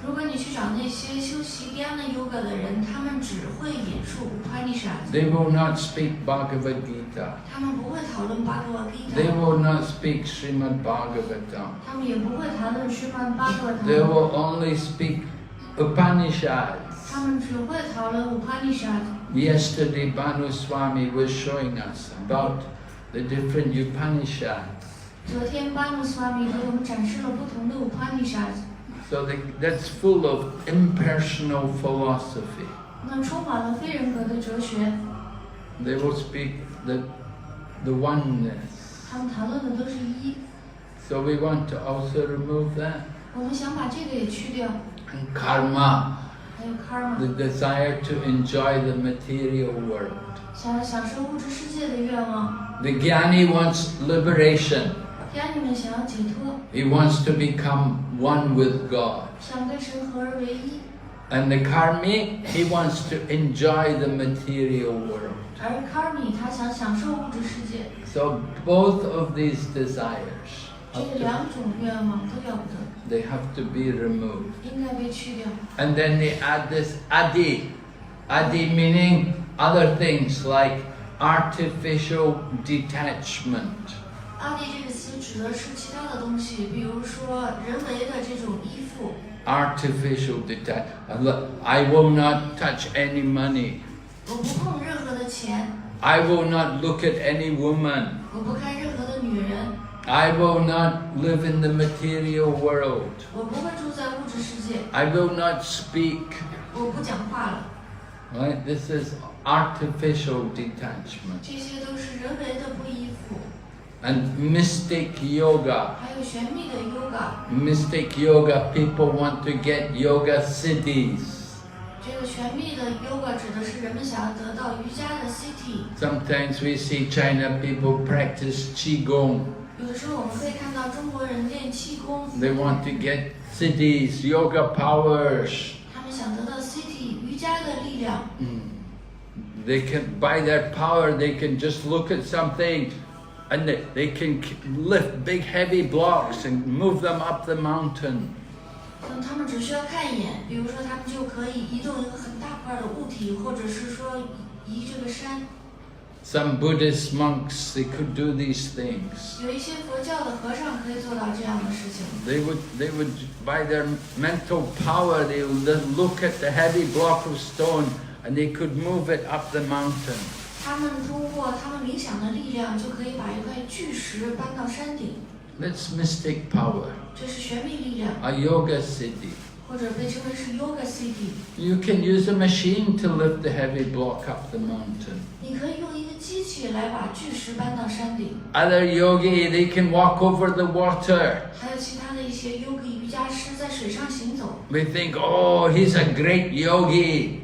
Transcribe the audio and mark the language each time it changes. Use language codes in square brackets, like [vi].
[zh] 如果你去找那些修习 Dhyana Yoga 的人，他们只会引述 Upanishad。 [en] They will not speak Bhagavad Gita. [zh] 他们不会讨论 Bhagavad [en] They [zh] Gita。 [en] will not speak Srimad Bhagavatam. [zh] 他们也不会谈论 Srimad Bhagavatam。 [en] They will only speak Upanishads. [zh] 他们只会讨论 Upanishad。 [en] Yesterday, B.V.V Swami was showing us about the different Upanishads. [zh] 昨天 B.V.V Swami 给我们展示了不同的 Upanishad。 [en] So that's full of impersonal philosophy. [zh] 那充满了非人格的哲学。 [en] They will speak the oneness. [zh] 他们谈论的都是一。 [en] So we want to also remove that. [zh] 我们想把这个也去掉。 [en] And karma, [zh] 还有 karma， [en] the desire to enjoy the material world. [zh] 想要享受物质世界的愿望。 [en] The jnani wants liberation. [zh] 家里面想要解脱， [en] He wants to become one with God. [zh] 想跟神合而为一。 [en] And the karmi, he wants to enjoy the material world. [zh] 而 karmi 他想享受物质世界。 [en] So both of these desires, [zh] 这两种愿望都要不得， [en] they have to be removed. [zh] 应该被去掉。 [en] And then they add this adi. Adi meaning other things like artificial detachment. [zh] 阿迪这个词指的是其他的东西，比如说人为的这种依附。 [en] Artificial detachment. I will not touch any money. [zh] 我不碰任何的钱， [en] I will not look at any woman. [zh] 我不看任何的女人， [en] I will not live in the material world. [zh] 我不会住在物质世界， [en] I will not speak. [zh] 我不讲话了。 [en] Right? This is artificial detachment. [zh] 这些都是人为的不依附。 [en] And mystic yoga. [zh] 还有玄秘的 yoga， [en] Mystic yoga, people want to get yoga siddhis. [zh] 这个玄秘的 yoga 指的是人们想要得到瑜伽的 city。 [en] Sometimes we see China people practice qigong. [zh] 有的时候我们会看到中国人练气功， [en] They want to get siddhis, yoga powers. [zh] 他们想得到 city 瑜伽的力量。 [en] They can, by their power, they can just look at something and they can lift big heavy blocks and move them up the mountain. [zh] 他们只需要看一眼，比如说他们就可以移动一个很大块的物体，或者是说移这个山。 [en] Some Buddhist monks, they could do these things. [zh] 有一些佛教的和尚可以做到这样的事情。 [en] They would, by their mental power, they would look at the heavy block of stone and they could move it up the mountain. [zh] 他们通过他们冥想的力量，就可以把一块巨石搬到山顶。 [en] That's mystic power, [zh] 这是玄秘力量， [en] a yoga siddhi. [zh] 或者被称为是 yoga city。 [en] You can use a machine to lift the heavy block up the mountain. [zh] 你可以用一个机器来把巨石搬到山顶。 [en] Other yogi, they can walk over the water. [zh] 还有其他的一些 yogi 瑜伽师在水上行走。 [en] We think, oh, he's a great yogi.